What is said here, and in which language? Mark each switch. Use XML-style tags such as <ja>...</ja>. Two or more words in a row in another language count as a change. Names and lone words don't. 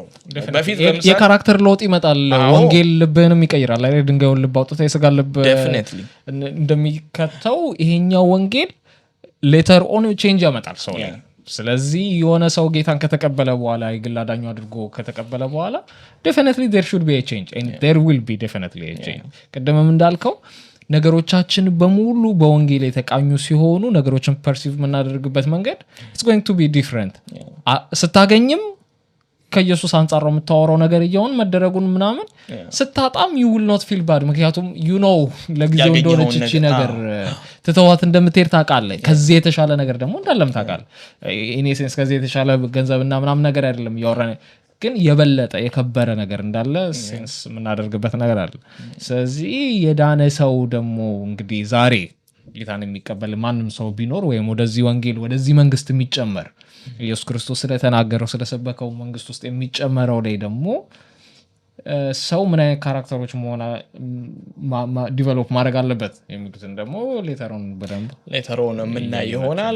<am>በፊት የካራክተር ለውጥ ይመጣል። ወንጌል ልብህንም ይቀይራል አይደል? ድንጋዩን ልብ አውጥተህ የሥጋ ልብ እንደሚከተው ይሄኛው ወንጌል</am> <en>later on change</en> <am>ያመጣል ሰው ላይ። ስለዚህ የሆነ ሰው ጌታን ከተቀበለ በኋላ የግል አዳኙ አድርጎ ከተቀበለ በኋላ</am> <en>definitely there should be a change and there will be definitely a change።</en> <am>ቀደምም እንዳልከው ነገሮቻችን በሙሉ በወንጌል የተቃኙ ሲሆኑ ነገሮችን ፐርሲቭ የምናደርግበት መንገድ</am> <en>it's going to be different።</en> <am>ስታገኝም ከኢየሱስ አንጻር ነው የምታወራው ነገር እየሆን መደረጉን ምናምን ስታጣም</am> <en>you will not feel bad</en> <am>ምክንያቱም</am> <en>you know</en> <am>ለጊዜው እንደሆነች እቺ ነገር ትተዋት እንደምትሄድ ታውቃለህ። ከዚህ የተሻለ ነገር ደግሞ እንዳለም ታውቃለህ።</am> <en>in essence</en> <am>ከዚህ የተሻለ ገንዘብና ምናምን ነገር አይደለም ያወራን ግን የበለጠ የከበረ ነገር እንዳለ ሴንስ የምናደርግበት ነገር አለ። ስለዚህ የዳነ ሰው ደግሞ እንግዲህ ዛሬ ጌታን የሚቀበል ማንም ሰው ቢኖር ወይም ወደዚህ ወንጌል ወደዚህ መንግስት የሚጨመር ኢየሱስ ክርስቶስ ስለተናገረው ስለሰበከው መንግስት ውስጥ የሚጨመረው ላይ ደግሞ ሰው ምን አይነት ካራክተሮች መሆን ዲቨሎፕ ማድረግ አለበት የሚሉትን ደግሞ ሌተሩን የምናይ ይሆናል።</am>